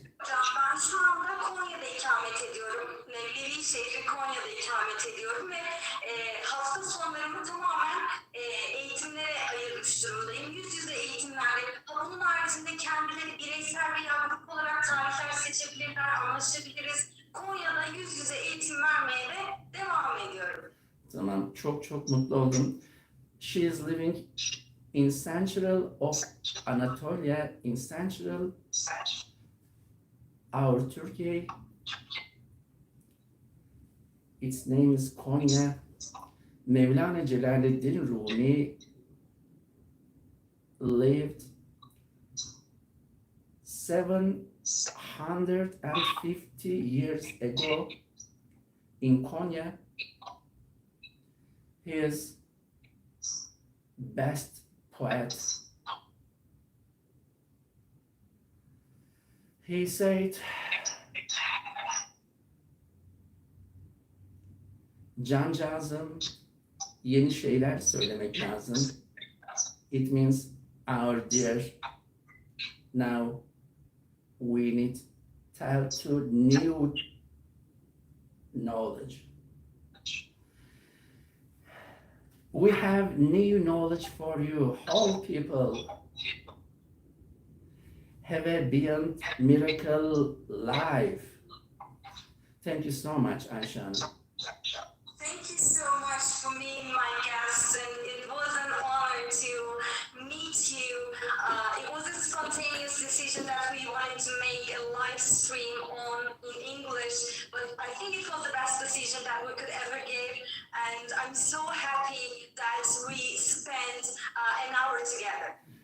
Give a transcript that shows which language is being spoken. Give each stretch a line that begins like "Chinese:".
Turkish: Hocam ben şu anda Konya'da ikamet ediyorum. Nevlevi şehri Konya'da ikamet ediyorum ve hafta sonlarımı tamamen eğitimlere ayırmış durumdayım. Yüz yüze eğitimlerle, bunun haricinde kendileri bireysel veya grup olarak tarihler seçebilirler, anlaşabiliriz. Konya'da yüz yüze eğitim vermeye de devam ediyorum. Tamam, çok mutlu oldum.
English: She is living in central of Anatolia, in central our Turkey. Its name is Konya. Mevlana Celaleddin Rumi lived 750 years ago in Konya. He is best poet. He said,
Turkish: cancağızım, yeni şeyler söylemek lazım.
English: It means our dear, now we need tell to new knowledge. We have new knowledge for you, all people. Have a beyond miracle life. Thank you so much, Ayşe Hanım. Thank you so much for being my guest, and it was an honor to meet you. It was a spontaneous decision that we wanted to make a live stream in English, but I think it was the best decision that we could ever give, and I'm so happy that we spent an hour together.